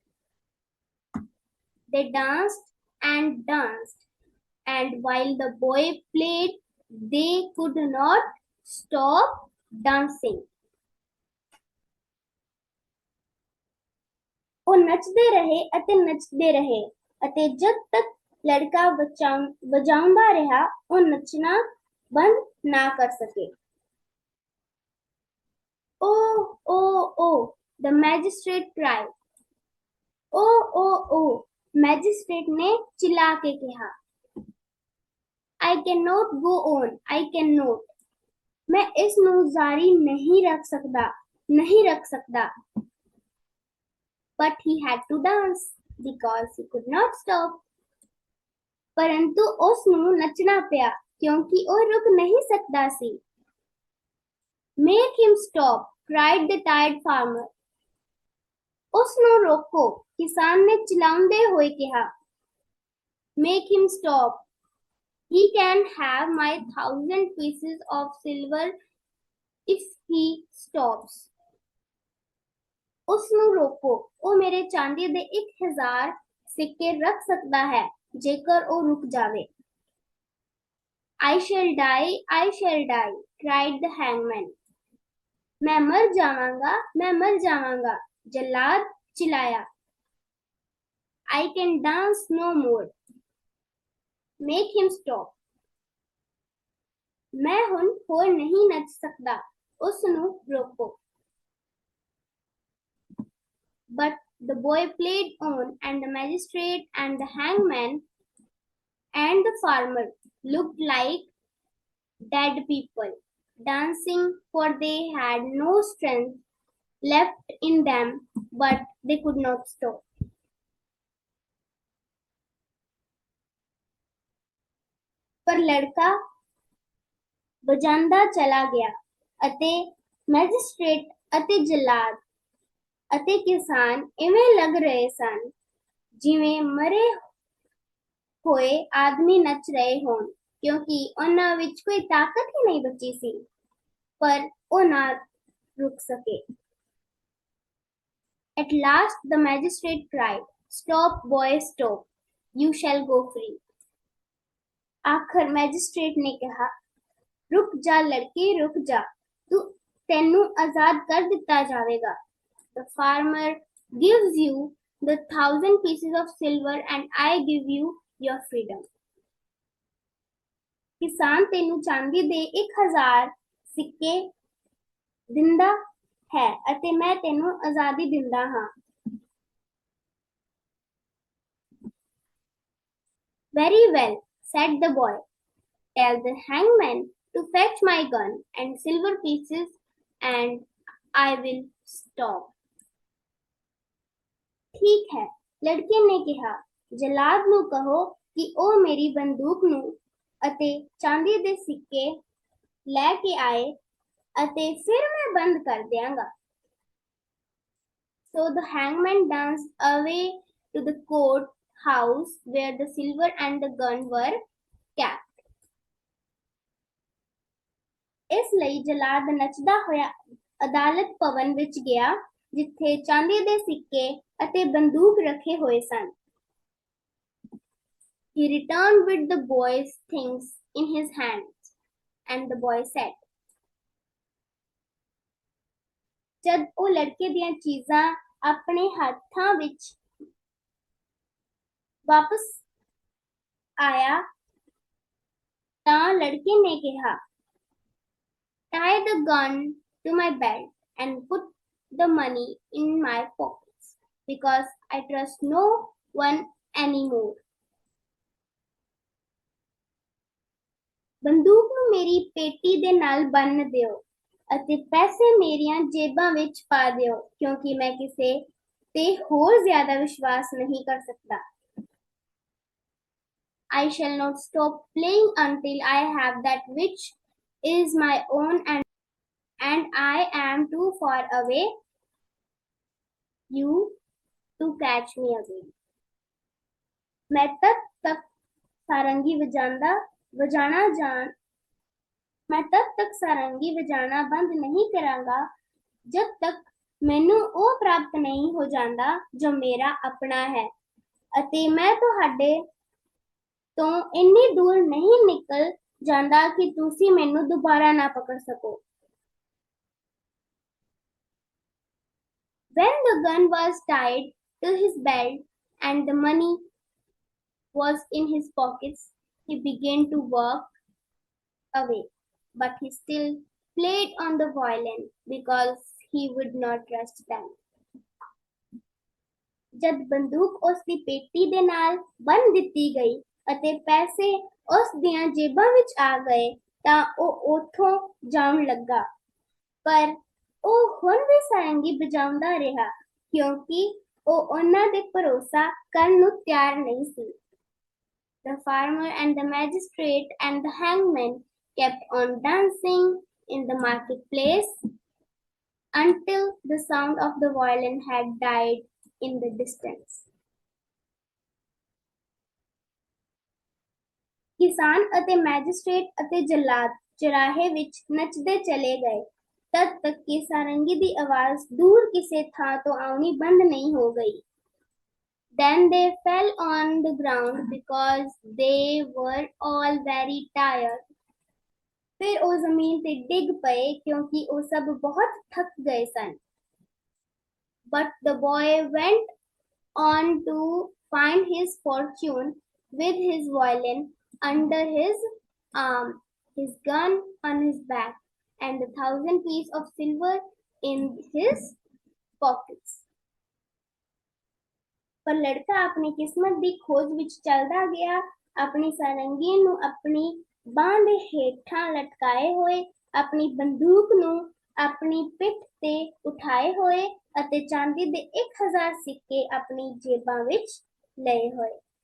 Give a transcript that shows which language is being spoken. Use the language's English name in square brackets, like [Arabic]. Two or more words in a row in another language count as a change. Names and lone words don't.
[English] They danced and danced, and while the boy played, they could not stop dancing. [Punjabi] ਉਹ ਨੱਚਦੇ ਰਹੇ ਅਤੇ ਨੱਚਦੇ ਰਹੇ ਅਤੇ ਜਦ ਤੱਕ ਲੜਕਾ ਵਜਾਉਂਦਾ ਰਿਹਾ, ਉਹ ਨੱਚਣਾ ਬੰਦ ਨਾ ਕਰ ਸਕੇ। [English] Oh, oh, oh, the magistrate cried. [Hindi] Oh, oh, oh, मैजिस्ट्रेट ने चिल्ला के कहा, [English] I cannot go on, I cannot. [Hindi] मैं इस ਨੂੰ जारी नहीं रख सकता। [English] But he had to dance because he could not stop. [Punjabi] परंतु ਉਸ ਨੂੰ ਨੱਚਣਾ ਪਿਆ ਕਿਉਂਕਿ ਉਹ ਰੁਕ ਨਹੀਂ ਸਕਦਾ ਸੀ। [English] Make him stop, cried the tired farmer. [Punjabi] ਉਸ ਨੂੰ ਰੋਕੋ, ਕਿਸਾਨ ਨੇ ਚਿਲਾਉਂਦੇ ਹੋਏ ਕਿਹਾ। [English] Make him stop. He can have my 1,000 pieces of silver if he stops. [Punjabi] ਉਸ ਨੂੰ ਰੋਕੋ, ਉਹ ਮੇਰੇ ਚਾਂਦੀ ਦੇ 1,000 ਸਿੱਕੇ ਰੱਖ ਸਕਦਾ ਹੈ ਜੇਕਰ ਉਹ ਰੁਕ ਜਾਵੇ। [English] I shall die, cried the hangman. [Punjabi] ਮੈਂ ਮਰ ਜਾਵਾਂਗਾ, ਜੱਲਾਦ ਚਿੱਲਾਇਆ। [English] I can dance no more. Make him stop. [Punjabi] मैं ਹੁਣ ਹੋਰ ਨਹੀਂ ਨੱਚ ਸਕਦਾ, ਉਸ ਨੂੰ ਰੋਕੋ। [English] But the boy played on, and the magistrate and the hangman and the farmer looked like dead people, dancing, for they had no strength left in them, but they could not stop. [Punjabi] ਪਰ ਲੜਕਾ ਵਜਾਂਦਾ ਚਲਾ ਗਿਆ ਅਤੇ ਮੈਜਿਸਟ੍ਰੇਟ ਅਤੇ ਜਲਾਦ ਅਤੇ ਕਿਸਾਨ ਇਵੇਂ ਲੱਗ ਰਹੇ ਸਨ ਜਿਵੇਂ ਮਰੇ ਹੋਏ ਆਦਮੀ ਨੱਚ ਰਹੇ ਹੋਣ, ਕਿਉਂਕਿ ਉਹਨਾਂ ਵਿੱਚ ਕੋਈ ਤਾਕਤ ਹੀ ਨਹੀਂ ਬਚੀ ਸੀ, ਪਰ ਉਹ ਨਾ ਰੁਕ ਸਕੇ। [English] At last the magistrate cried, "Stop, boy, stop. You shall go free." [Punjabi] ਆਖ਼ਿਰ ਮੈਜਿਸਟ੍ਰੇਟ ਨੇ ਕਿਹਾ, ਰੁਕ ਜਾ ਲੜਕੇ, ਰੁਕ ਜਾ, ਤੈਨੂੰ ਆਜ਼ਾਦ ਕਰ ਦਿੱਤਾ ਜਾਏਗਾ। [English] The farmer gives you the 1,000 pieces of silver and I give you your freedom. [Punjabi] ਕਿਸਾਨ ਤੈਨੂੰ ਚਾਂਦੀ ਦੇ 1,000 ਸਿੱਕੇ ਦਿੰਦਾ ਹੈ ਅਤੇ ਮੈਂ ਤੈਨੂੰ ਆਜ਼ਾਦੀ ਦਿੰਦਾ ਹਾਂ। [English] Very well, said the boy. Tell the hangman to fetch my gun and silver pieces, and I will stop. [Punjabi] ਠੀਕ ਹੈ, ਲੜਕੇ ਨੇ ਕਿਹਾ, ਜਲਾਦ ਨੂੰ ਕਹੋ ਕਿ ਉਹ ਮੇਰੀ ਬੰਦੂਕ ਨੂੰ ਅਤੇ ਚਾਂਦੀ ਦੇ ਸਿੱਕੇ ਲੈ ਕੇ ਆਏ ਅਤੇ ਫਿਰ ਮੈਂ ਬੰਦ ਕਰ ਦਿਆਂਗਾ। [English] So the hangman danced away to the court house where the silver and the gun were kept. [Punjabi] ਇਸ ਲਈ ਜਲਾਦ ਨੱਚਦਾ ਹੋਇਆ ਅਦਾਲਤ ਭਵਨ ਵਿੱਚ ਗਿਆ ਜਿੱਥੇ ਚਾਂਦੀ ਦੇ ਸਿੱਕੇ ਅਤੇ ਬੰਦੂਕ ਰੱਖੇ ਹੋਏ ਸਨ। [English] He returned with the boy's things in his hands, and the boy said, [Punjabi] ਜਦ ਉਹ ਲੜਕੇ ਦੀਆਂ ਚੀਜ਼ਾਂ ਆਪਣੇ ਹੱਥਾਂ ਵਿੱਚ ਵਾਪਸ ਆਇਆ ਤਾਂ ਲੜਕੇ ਨੇ ਕਿਹਾ, [English] tie the gun to my belt and put the money in my pockets because I trust no one anymore. [Punjabi] ਬੰਦੂਕ ਨੂੰ ਮੇਰੀ ਪੇਟੀ ਦੇ ਨਾਲ ਬੰਨ੍ਹ ਦਿਓ ਅਤੇ ਪੈਸੇ ਮੇਰੀਆਂ ਜੇਬਾਂ ਵਿੱਚ ਪਾ ਦਿਓ ਕਿਉਂਕਿ ਮੈਂ ਕਿਸੇ ਤੇ ਹੋਰ ਜ਼ਿਆਦਾ ਵਿਸ਼ਵਾਸ ਨਹੀਂ ਕਰ ਸਕਦਾ। [English] I shall not stop playing until I have that which is my own, and I am too far away you to catch me again. [Punjabi] ਮੈਂ ਤਬ ਤਕ ਸਾਰੰਗੀ ਵਜਾਣਾ ਬੰਦ ਨਹੀਂ ਕਰਾਂਗਾ ਜਦ ਤੱਕ ਮੈਨੂੰ ਉਹ ਪ੍ਰਾਪਤ ਨਹੀਂ ਹੋ ਜਾਂਦਾ ਜੋ ਮੇਰਾ ਆਪਣਾ ਹੈ ਅਤੇ ਮੈਂ ਤੁਹਾਡੇ ਤੋਂ ਇੰਨੀ ਦੂਰ ਨਹੀਂ ਨਿਕਲ ਜਾਂਦਾ ਕਿ ਤੁਸੀਂ ਮੈਨੂੰ ਦੁਬਾਰਾ ਨਾ ਪਕੜ ਸਕੋ। [English] When the gun was tied to his belt and the money was in his pockets, he began to walk away, but he still played on the violin because he would not trust them. [Punjabi] ਜਦ ਬੰਦੂਕ ਉਸ ਦੀ ਪੇਟੀ ਦੇ ਨਾਲ ਬੰਨ ਦਿੱਤੀ ਗਈ ਅਤੇ ਪੈਸੇ ਉਸ ਦੀਆਂ ਜੇਬਾਂ ਵਿੱਚ ਆ ਗਏ ਤਾਂ ਉਹ ਉੱਥੋਂ ਜਾਣ ਲੱਗਾ ਪਰ ਉਹ ਹੁਣ ਵੀ ਸਾਰੰਗੀ ਵਜਾਉਂਦਾ ਰਿਹਾ ਕਿਉਂਕਿ ਉਹ ਉਹਨਾਂ ਦੇ ਭਰੋਸਾ ਕਰਨ ਨੂੰ ਤਿਆਰ ਨਹੀਂ ਸੀ। [English] The farmer and the magistrate and the hangman kept on dancing in the marketplace until the sound of the violin had died in the distance. [Punjabi] ਕਿਸਾਨ ਅਤੇ ਮੈਜਿਸਟ੍ਰੇਟ ਅਤੇ ਜੱਲਾਦ ਚਰਾਹੇ ਵਿੱਚ ਨੱਚਦੇ ਚਲੇ ਗਏ ਤਦ ਤੱਕ ਕਿ ਸਾਰੰਗੀ ਦੀ ਆਵਾਜ਼ ਦੂਰ ਕਿਸੇ ਥਾਂ ਤੋਂ ਆਉਣੀ ਬੰਦ ਨਹੀਂ ਹੋ ਗਈ। [English] Then they fell on the ground because they were all very tired. [Punjabi] ਫਿਰ ਉਹ ਜ਼ਮੀਨ ਤੇ ਡਿੱਗ ਪਏ ਕਿਉਂਕਿ ਉਹ ਸਭ ਬਹੁਤ ਥੱਕ ਗਏ ਸਨ। [English] But the boy went on to find his fortune with his violin under his arm, his gun on his back, and 1,000 pieces of silver in his pockets. [Punjabi] ਪਰ ਲੜਕਾ ਆਪਣੀ ਕਿਸਮਤ ਦੀ ਖੋਜ ਵਿੱਚ ਚੱਲਦਾ ਗਿਆ ਆਪਣੀ ਸਾਰੰਗੀ ਨੂੰ ਆਪਣੀ ਬਾਂਹ ਦੇ ਹੇਠਾਂ ਲਟਕਾਏ ਹੋਏ ਆਪਣੀ ਬੰਦੂਕ ਨੂੰ ਆਪਣੀ ਪਿੱਠ ਤੇ ਉਠਾਏ ਹੋਏ ਅਤੇ ਚਾਂਦੀ ਦੇ 1000 ਸਿੱਕੇ ਆਪਣੀ ਜੇਬਾਂ ਵਿੱਚ ਲਏ ਹੋਏ।